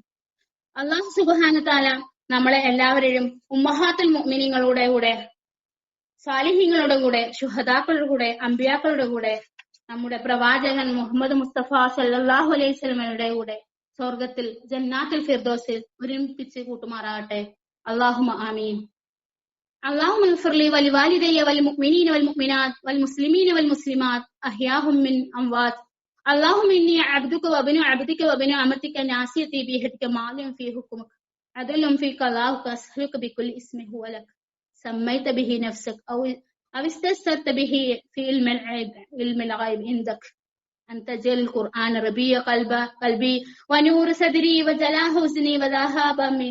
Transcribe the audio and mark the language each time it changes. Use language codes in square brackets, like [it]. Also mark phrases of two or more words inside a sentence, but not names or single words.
[ar] الله سبحانه وتعالى [ml] നമ്മളെ എല്ലാവരെയും [ar] أمهات المؤمنين [ml] കൂടെ, സാലിഹീങ്ങളുടെ കൂടെ, ശുഹദാക്കളുടെ കൂടെ, അമ്പിയാക്കളുടെ കൂടെ, നമ്മുടെ പ്രവാചകൻ മുഹമ്മദ് മുസ്തഫ [ar] صلى الله عليه وسلم [ml] കൂടെ സ്വർഗത്തിൽ [ar] جنات الفردوس [ml] ഒരുമിപ്പിച്ച് കൂട്ടുമാറാകട്ടെ. [ar] اللهم آمين. اللهم اغفر لي ولوالدي والمؤمنين والمؤمنات والمسلمين والمسلمات أحياهم من أموات. اللهم إني عبدك وابن عبدك وابن أمتك ناصيتي بيدك ماض في حكمك عدل في قضاءك أسألك بكل اسم هو لك سميت به نفسك أو استأثرت به في علم الغيب عندك أن تجعل القرآن ربيع قلبي ونور صدري وجلاء حزني وذهاب همي.